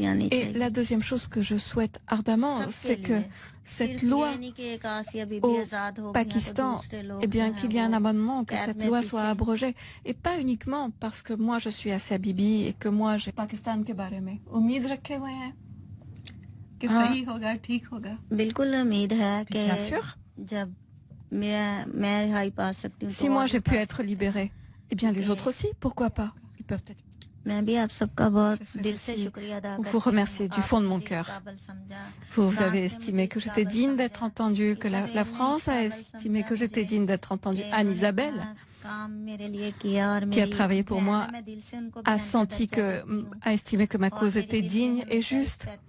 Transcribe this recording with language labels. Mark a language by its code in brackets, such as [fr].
[fr] Et la deuxième chose que je souhaite ardemment, c'est que cette loi au Pakistan, eh bien, qu'il y ait un amendement, que cette loi soit abrogée. Et pas uniquement parce que moi, je suis Asia Bibi et que moi, j'ai [hi] Pakistan के बारे में उम्मीद रखे हुए हैं कि सही होगा, ठीक होगा? बिल्कुल उम्मीद है कि [fr] bien sûr, [hi] जब मैं रिहाई पा सकती हूँ, [fr] si moi j'ai pu être libérée, eh bien les autres aussi, pourquoi pas? Ils peuvent être. [hi] मैं भी आप सबका बहुत दिल से शुक्रिया अदा करती हूँ। [fr] Vous remercier du fond de mon cœur. Vous avez estimé que j'étais digne d'être entendue, que la France a estimé que j'étais digne d'être entendue. Anne Isabelle, qui a travaillé pour moi, a estimé que ma cause était digne et juste.